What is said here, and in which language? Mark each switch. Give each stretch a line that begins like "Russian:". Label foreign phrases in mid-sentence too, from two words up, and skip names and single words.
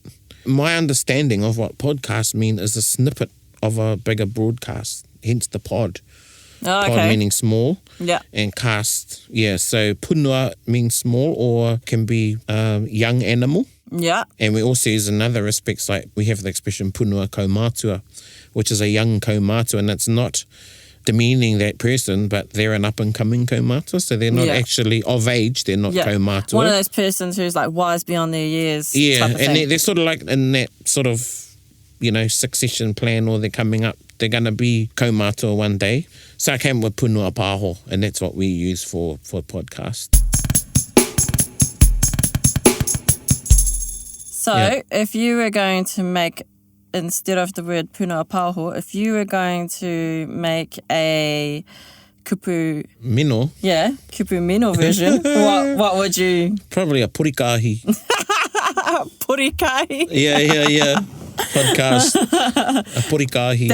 English: My understanding of what podcast mean is a snippet of a bigger broadcast, hence the pod. Oh, okay. Pod meaning small. Yeah. And cast, so punua means small or can be young animal. Yeah. And we also use in other aspects, like we have the expression
Māori: punua kaumātua,
English: which is a young kaumātua, and it's not demeaning that person, but they're an up-and-coming kaumātua, so they're not actually of age, they're not kaumātua. One of those persons who's like wise beyond their years. Yeah, type of and thing. they're sort of like in that sort of, succession plan, or they're coming up, they're going to be kaumātua one day. So I came with
Māori: punua pāho,
English: and that's what we use for podcast. So if you were going to make, instead of the word
Māori: punua pāho,
English: if you were going to make a kupu Mino. Yeah,
Māori: Kupu Mino
English: version, what would you... Probably a purikahi. Purikahi? Yeah. Podcast. A purikahi.